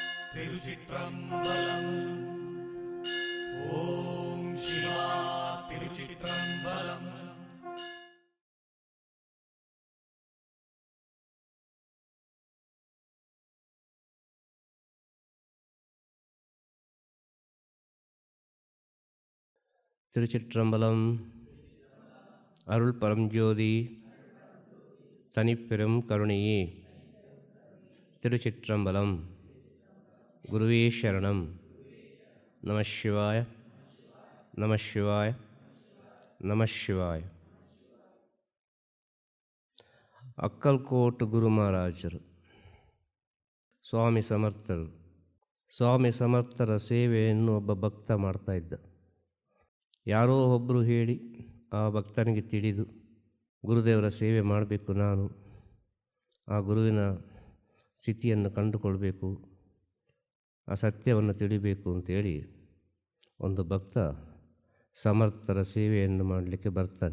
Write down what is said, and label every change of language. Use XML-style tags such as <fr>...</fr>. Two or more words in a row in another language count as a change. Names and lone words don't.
<ta>திருச்சிற்றம்பலம். ஓம் சிவா திருச்சிற்றம்பலம். திருச்சிற்றம்பலம். அருள் பரஞ்சோதி தனிப்பெரும் கருணையே. திருச்சிற்றம்பலம். குருவே சரணம்.</ta> <sa>நம சிவாய நம சிவாய நம சிவாಯ.</sa> <kn>ಅಕ್ಕಲ್ಕೋಟ್ ಗುರು ಮಹಾರಾಜರು, ಸ್ವಾಮಿ ಸಮರ್ಥರು. ಸ್ವಾಮಿ ಸಮರ್ಥರ ಸೇವೆಯನ್ನು ಒಬ್ಬ ಭಕ್ತ ಮಾಡ್ತಾ ಇದ್ದ. ಯಾರೋ ಒಬ್ಬರು ಹೇಳಿ ಆ ಭಕ್ತನಿಗೆ ತಿಳಿದು ಗುರುದೇವರ ಸೇವೆ ಮಾಡಬೇಕು, ನಾನು ಆ ಗುರುವಿನ ಸ್ಥಿತಿಯನ್ನು ಕಂಡುಕೊಳ್ಬೇಕು, ಆ ಸತ್ಯವನ್ನು ತಿಳಿಬೇಕು ಅಂತೇಳಿ ಒಂದು ಭಕ್ತ ಸಮರ್ಥರ ಸೇವೆಯನ್ನು ಮಾಡಲಿಕ್ಕೆ ಬರ್ತಾನೆ.</kn>